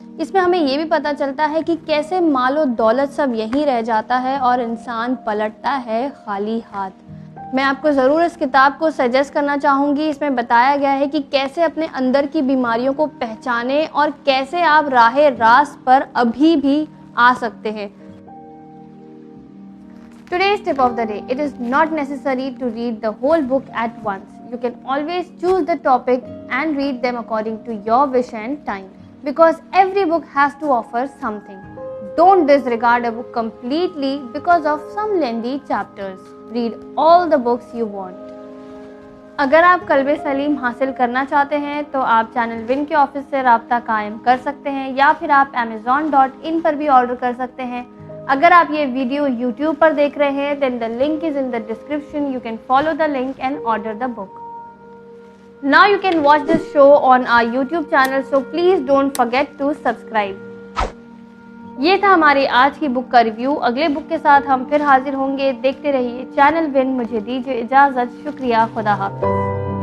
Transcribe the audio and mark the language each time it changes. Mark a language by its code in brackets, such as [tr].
[ur] اس میں ہمیں یہ بھی پتہ چلتا ہے کہ کیسے مال و دولت سب یہیں رہ جاتا ہے اور انسان پلٹتا ہے خالی ہاتھ. میں آپ کو ضرور اس کتاب کو سجیسٹ کرنا چاہوں گی. اس میں بتایا گیا ہے کہ کیسے اپنے اندر کی بیماریوں کو پہچانیں اور کیسے آپ راہ راست پر ابھی بھی آ سکتے ہیں. [en] Today's tip of the day. It is not necessary to read the whole book at once. You can always choose the topic and read them according to your wish and time, because every book has to offer something. Don't disregard a book completely because of some lengthy chapters. Read all the books you want. [ur] اگر آپ قلب سلیم حاصل کرنا چاہتے ہیں تو آپ channel one کے آفس سے رابطہ قائم کر سکتے ہیں یا پھر آپ amazon.in پر بھی آرڈر کر سکتے ہیں. اگر آپ یہ ویڈیو YouTube پر دیکھ رہے ہیں [en] then the link is in the description. You can follow the link and order the book. Now you can watch this show on our YouTube channel, so please don't forget to subscribe. [ur] یہ تھا ہماری آج کی بک کا review. اگلے بک کے ساتھ ہم پھر حاضر ہوں گے. دیکھتے رہیے چینل ون. مجھے دیجیے اجازت. شکریہ. خدا حافظ.